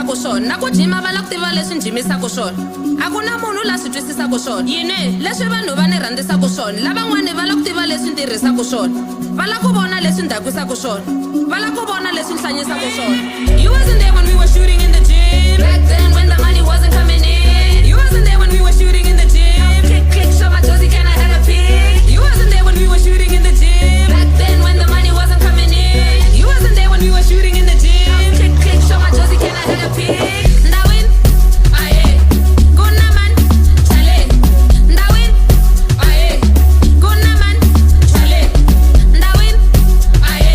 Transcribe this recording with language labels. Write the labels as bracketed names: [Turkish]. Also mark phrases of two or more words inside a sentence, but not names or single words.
[Tsonga] swona na ku jima va la ku tiva leswi njimisaka swona a ku na munhu la swi twisisaka swona yini leswi vanhu va ni rhandzisaka swona lavan'wani va la ku tiva leswi ntirhisaka swona va la ku vona leswi ndakwisaka swona va la ku vona leswi nhlanyisaka swona. [English] You wasn't there when we were shooting in the gym back then when the money wasn't coming in. You wasn't there when we were shooting in the gym. Click click show my Josie, can I have a pic? You wasn't there when we were shooting in the gym back then when the money wasn't coming in. You wasn't there when we were shooting in the gym. Click click show my Josie, can I have a pic? Ndawin aye gonna man chale ndawin aye gonna man chale ndawin aye